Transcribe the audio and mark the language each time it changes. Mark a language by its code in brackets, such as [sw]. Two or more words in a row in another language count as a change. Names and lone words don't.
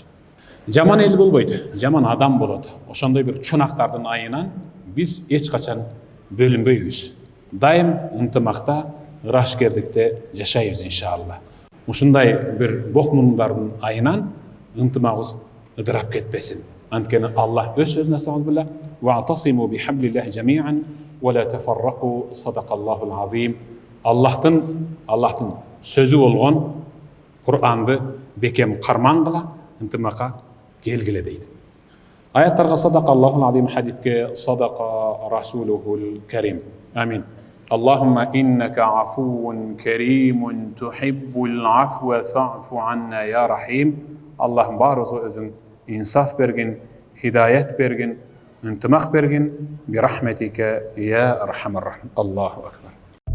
[ky] Жаман эл болбойт, жаман адам болот. Ошондой бир чунактардын айынан биз эч качан бөлүнбөйбүз. Дайым ынтымакта, ырашкерликте жашайбыз иншалла. Ушундай бир бокмундардын айынан ынтымагыбыз ыдырап кетпесин. Анткени Аллах өз сөзүнө астагфирулла: [ar] "واعتصموا بحبل الله جميعا ولا تفرقوا صدق الله العظيم." [ky] Аллахтын сөзү болгон Кур'анды бекем кармангыла, ынтымакка келгиле дейт. [ar] Аяттарга صدق الله العظيم, хадиске صدق رسوله الكريم. Амин. اللهم إنك عفو كريم تحب العفو فاعف عنا يا رحيم. [ky] Аллахым барыбызга өзүң инсаф бергин, хидayet бергин, ынтымак бергин. [ar] برحمتك يا أرحم الراحمين. الله أكبر.